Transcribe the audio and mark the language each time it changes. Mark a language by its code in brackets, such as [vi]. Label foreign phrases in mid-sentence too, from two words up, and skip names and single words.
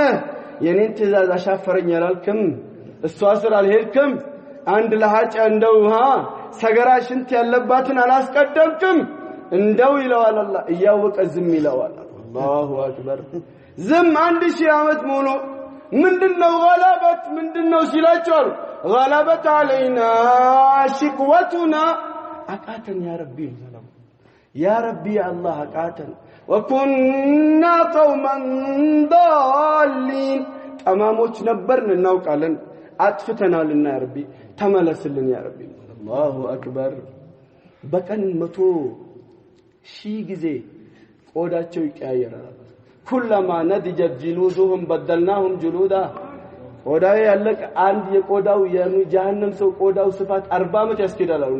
[am] የኔን ትእዛዝ አሻፈረኝ አላልክም እሷ ስር አልሄድክም አንድ ለሃጭ እንደው ሰገራ ሽንት ያለባትን አላስቀደምክም እንደው ይለዋል አላህ እያወቀ ዝም ይለዋል [ar] الله أكبر [am] ዝም 1000 ዓመት ሙሉ ምንድነው غلبت ምንድነው ሲላቸው [ar] غلبت علينا شقوتنا [am] አቃተን [ar] يا ربي [am] ሰላም [ar] يا ربي [am] አላህ አቃተን [ar] وكنا قوما [am] ضالين ጠማሞች ነበርን እናውቃለን አጥፍተናልና [ar] يا ربي [am] ተመለስልን [ar] يا ربي الله أكبر [am] በቀን 100,000 ጊዜ ቆዳቸው ይቀያየራል [ar] كلما نضجت جلودهم بدلناهم جلودا [am] ቆዳው ያለቀ አንድ የቆዳው የጀሃነም ሰው ቆዳው ስፋት 40 ዓመት ያስኬዳል አሉ